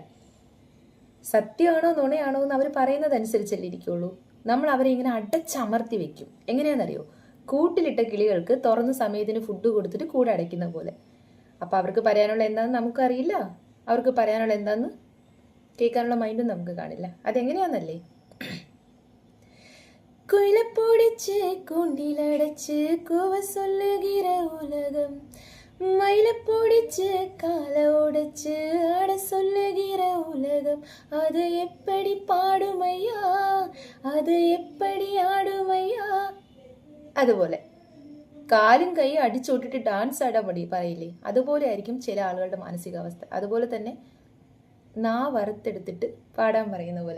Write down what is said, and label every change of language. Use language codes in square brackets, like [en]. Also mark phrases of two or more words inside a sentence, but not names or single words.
[ml] സത്യമാണോ നുണയാണോ എന്ന് അവർ പറയുന്നതനുസരിച്ചല്ലേ ഇരിക്കുള്ളൂ. നമ്മൾ അവരെ ഇങ്ങനെ അടച്ചമർത്തി വെക്കും. എങ്ങനെയാണെന്നറിയോ? കൂട്ടിലിട്ട കിളികൾക്ക് തുറന്ന സമയത്തിന് ഫുഡ് കൊടുത്തിട്ട് കൂടെ അടയ്ക്കുന്ന പോലെ. അപ്പോൾ അവർക്ക് പറയാനുള്ള എന്താണെന്ന് നമുക്കറിയില്ല. അവർക്ക് പറയാനുള്ള എന്താണെന്ന് കേൾക്കാനുള്ള മൈൻഡും നമുക്ക് കാണില്ല. അതെങ്ങനെയാണെന്നല്ലേ? [ta] குயில பிடிச்சு கூண்டிலடைச்சு கூவ சொல்லுகிற உலகம், மயில பிடிச்சு காலை உடைச்சு ஆட சொல்லுகிற உலகம், அது எப்படி பாடுமய்யா, அது எப்படி ஆடுமய்யா. [ml] അതുപോലെ കാലും കൈ അടിച്ചോട്ടിട്ട് ഡാൻസ് ആടാൻ പറയില്ലേ, അതുപോലെ ആയിരിക്കും ചില ആളുകളുടെ മാനസികാവസ്ഥ. അതുപോലെ തന്നെ വറുത്തെടുത്തിട്ട് പാടാൻ പറയുന്ന പോലെ.